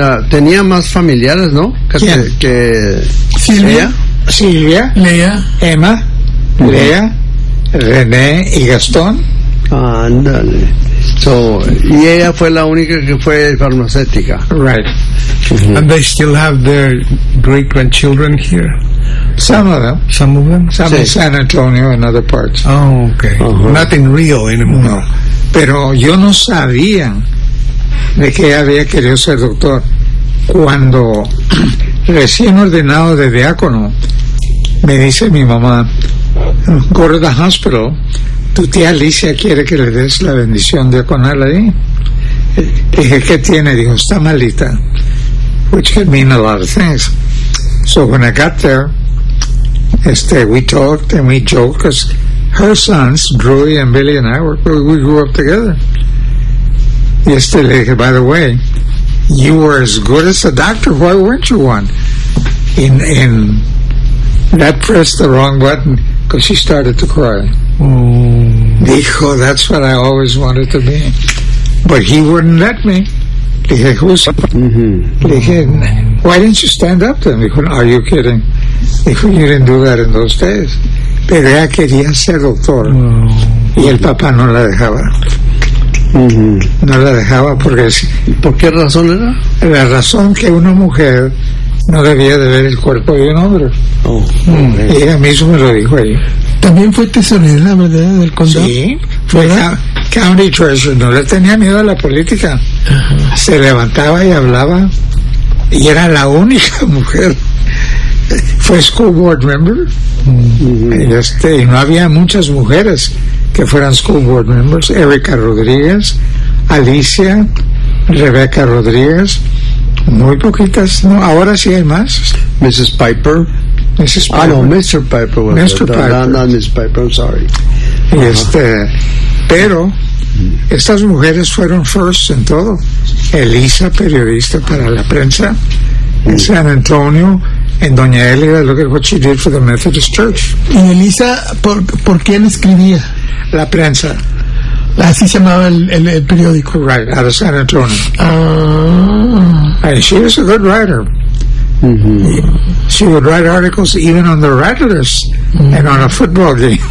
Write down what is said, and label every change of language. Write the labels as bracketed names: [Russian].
[Spanish] Tenía más familiares, ¿no? Que Silvia. Silvia. Lea. Emma. Uh-huh. Lea. René y Gastón. Ándale. So, y ella fue la única que fue farmacéutica. [English] Right. Uh-huh. And they still have their great grandchildren here? Some of them. Some in San Antonio and other parts. Oh, okay. Uh-huh. Not in Rio anymore. No. [Spanish] Pero yo no sabía de que ella había querido ser doctor. Cuando recién ordenado de diácono, me dice mi mamá, [English] go to the hospital, [Spanish] tu tía Alicia quiere que le des la bendición diaconal ahí. Dije, ¿qué tiene? Dijo, está malita. [English] Which can mean a lot of things. So when I got there, we talked and we joked, because her sons, Drew and Billy and I, we grew up together. [Spanish] Y le dije, [English] by the way, you were as good as a doctor, why weren't you one? In that pressed the wrong button, because she started to cry. [Spanish] Dijo, [English] that's what I always wanted to be. But he wouldn't let me. [Spanish] Dije, [English] who's up? Dije, why didn't you stand up to him? [Spanish] Dijo, [English] are you kidding? Dijo, you didn't do that in those days. [Spanish] Pero ella quería ser doctor. Y el papá no la dejaba. No la dejaba porque... ¿Por qué razón era? La razón que una mujer no debía de ver el cuerpo de un hombre. [English] Okay. [Spanish] Y ella mismo me lo dijo ahí. También fue tesorera, ¿verdad? Del condado. Sí, fue county treasurer. No le tenía miedo a la política. Uh-huh. Se levantaba y hablaba. Y era la única mujer. [English] Fue school board member. Uh-huh. [Spanish] Y no había muchas mujeres que fueran school board members. Erika Rodríguez, Alicia, Rebeca Rodríguez. Muy poquitas, ¿no? Ahora sí hay más. [English] Mrs. Piper. Mrs. Piper. Oh, no, Mr. Piper. No, Mrs. Piper, I'm sorry. Uh-huh. [Spanish] Pero estas mujeres fueron first en todo. Elisa, periodista para la prensa en San Antonio. [English] En Doña Elida, look at what she did for the Methodist Church. [Spanish] ¿Y Elisa, por quién escribía? La prensa. Así se llamaba el periódico. [English] Right, out of San Antonio. Ah. And she was a good writer. Mm-hmm. She would write articles even on the Rattlers, mm-hmm, and on a football game.